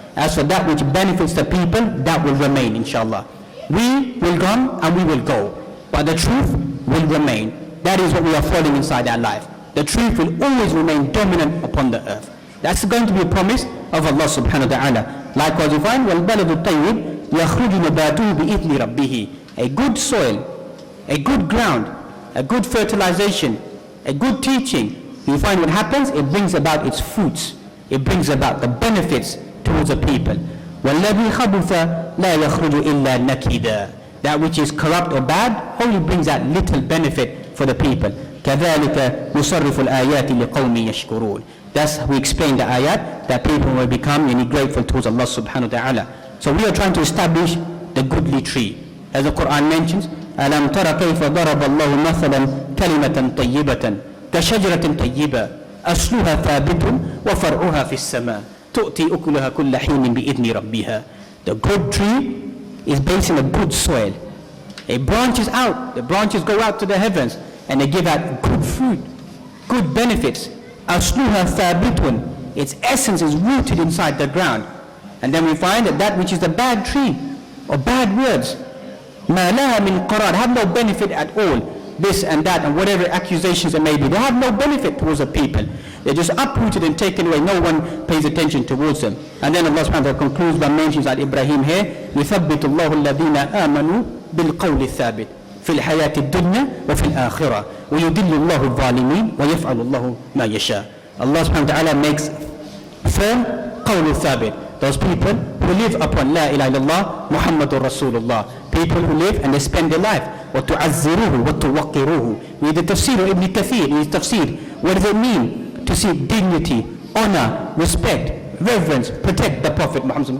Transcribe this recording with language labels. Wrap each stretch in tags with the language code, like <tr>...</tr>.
<en>As for that which benefits the people, that will remain, inshallah. We will come and we will go, but the truth will remain. That is what we are following inside our life. The truth will always remain dominant upon the earth. That's going to be a promise of Allah subhanahu wa ta'ala. Likewise we find,</en> <ar>وَالْبَلَدُ الطَّيِّبُ يَخْرُجُ نَبَاتُهُ بِإِذْنِ رَبِّهِ.</ar> <en>A good soil, a good ground, a good fertilization, a good teaching, you find what happens, it brings about its fruits. It brings about the benefits towards the people.</en> <ar>وَالَّذِي خَبُثَ لَا يَخْرُجُ إِلَّا نَكِدًا.</ar> <en>That which is corrupt or bad only brings out little benefit for the people.</en> <ar>كَذَلِكَ نُصَرِّفُ الْآيَاتِ لِقَوْمٍ يَشْكُرُونَ.</ar> <en>Thus we explain the ayat that people will become grateful towards Allah subhanahu wa ta'ala. So we are trying to establish the goodly tree. As the Quran mentions,</en> <ar>أَلَمْ تَرَ كَيْفَ ضَرَبَ اللَّهُ مَثَلًا كَلِمَةً طَيِّبَةً كَشَجَرَةٍ طَيِّبَةٍ أَصْلُهَا ثَابِتٌ وَفَرْعُهَا فِي السَّمَاءِ تُؤْتِي أُكُلَهَا كُلَّ حِينٍ بِإِذْنِ رَبِّهَا.</ar> <en>The good tree is based in a good soil. It branches out, the branches go out to the heavens, and they give out good fruit, good benefits.</en> <ar>أَصْلُهَا ثَابِتٌ.</ar> <en>Its essence is rooted inside the ground. And then we find that which is the bad tree, or bad words,</en> <ar>مَا لَهَا مِنْ قَرَارٍ,</ar> <en>have no benefit at all. This and that and whatever accusations there may be, they have no benefit towards the people. They're just uprooted and taken away. No one pays attention towards them. And then Allah subhanahu wa ta'ala concludes by mentioning that Ibrahim here,</en> <ar>يُثَبِّتُ اللَّهُ الَّذِينَ آمَنُوا بِالْقَوْلِ الثَّابِتِ فِي الْحَيَاةِ الدُّنْيَا وَفِي الْآخِرَةِ وَيُضِلُّ اللَّهُ الظَّالِمِينَ وَيَفْعَلُ اللَّهُ مَا يَشَاءُ.</ar> <en>Allah subhanahu wa ta'ala makes firm</en> <ar>قَوْلُ الثَّابِتِ.</ar> <en>Those people who live upon La ilaha illallah Muhammadur Rasulullah. People who live and they spend their life.</en> <ar>وَتُعَزِّرُوهُ وَتُوَقِّرُوهُ.</ar> <en>With the tafsir of Ibn Kathir, in his tafsir, what does it mean to seek dignity, honor, respect, reverence, protect the Prophet Muhammad?</en>